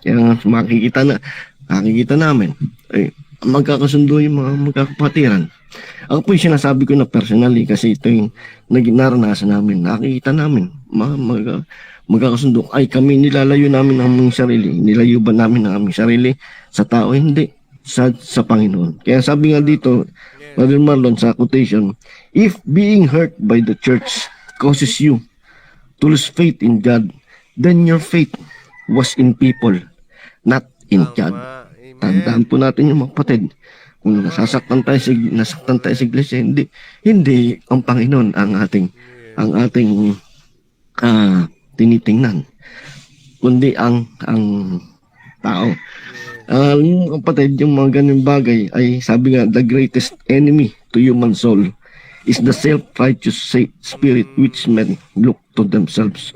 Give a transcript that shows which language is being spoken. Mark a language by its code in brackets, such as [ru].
[tl] Kaya makikita namin ay magkakasundo yung mga magkakapatiran. Ako po yung sinasabi ko na personally kasi ito yung naranasan namin. Nakikita namin magkakasundo. Ay, kami nilalayo namin ang aming sarili. Nilayo ba namin ang aming sarili sa tao? Hindi. Sa Panginoon. Kaya sabi nga dito, Brother Marlon, sa quotation, [en] if being hurt by the church causes you to lose faith in God, then your faith was in people, not in God. Amen. [tl] Tandaan po natin yung mga kapatid. Kung nasaktan tayo sa iglesia, hindi ang Panginoon ang ating tinitingnan, kundi ang tao. Yung kapatid, yung mga ganun bagay ay sabi nga, [en] the greatest enemy to human soul is the self-righteous spirit which men look to themselves